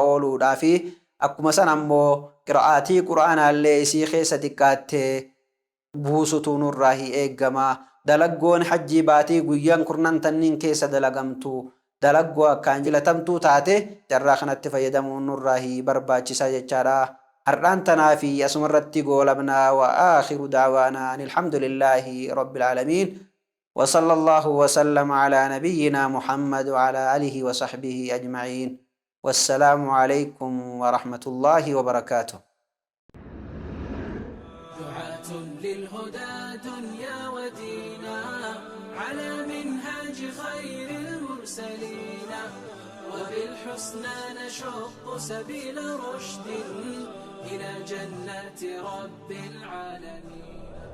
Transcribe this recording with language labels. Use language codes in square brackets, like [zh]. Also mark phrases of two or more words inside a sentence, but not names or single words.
[om] ooluudhaa fi akkuma san ammoo qira'aatii quraanaallee isii keessa xiqqaattee buusutu nurraahi eeggama dalaggoon hajjii baatii guyyaan kurnan tanniin keessa dalagamtu dalaggoo akkaan jilatamtuu taate jarraa kanatti fayyadamuun nurraahi barbaachisaa jechaadha har'aan tanaa fi asumarratti goolabnaa [ar] وآخر دعوانا الحمد لله رب العالمين وصلى الله وسلم على نبينا محمد وعلى آله وصحبه أجمعين والسلام عليكم ورحمة الله وبركاته. دعاة للهدى دنيا ودينا على منهاج خير المرسلين وبالحسنى نشق سبيل رشد إلى جنات رب العالمين.